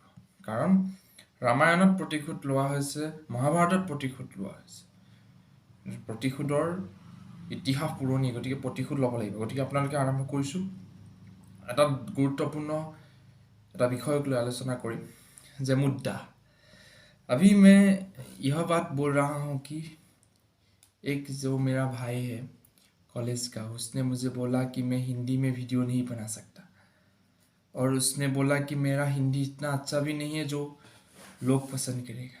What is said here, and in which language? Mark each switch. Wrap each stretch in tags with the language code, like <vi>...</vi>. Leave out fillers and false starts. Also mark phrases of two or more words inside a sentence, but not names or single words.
<as>কাৰণ ৰামায়ণত প্ৰতিশোধ লোৱা হৈছে, মহাভাৰতত প্ৰতিশোধ লোৱা হৈছে। প্ৰতিশোধৰ ইতিহাস পুৰণি, গতিকে প্ৰতিশোধ ল'ব লাগিব। গতিকে আপোনালোকে আৰম্ভ কৰিছোঁ এটা গুৰুত্বপূৰ্ণ এটা বিষয়ক লৈ আলোচনা কৰিম যে মুদ্दा।</as> <hi>अभी मैं यह बात बोल रहा हूँ कि एक जो मेरा भाई है कॉलेज का, उसने मुझे बोला कि मैं हिंदी में वीडियो नहीं बना सकता, और उसने बोला कि मेरा हिंदी इतना अच्छा भी नहीं है जो लोग पसंद करेगा।</hi>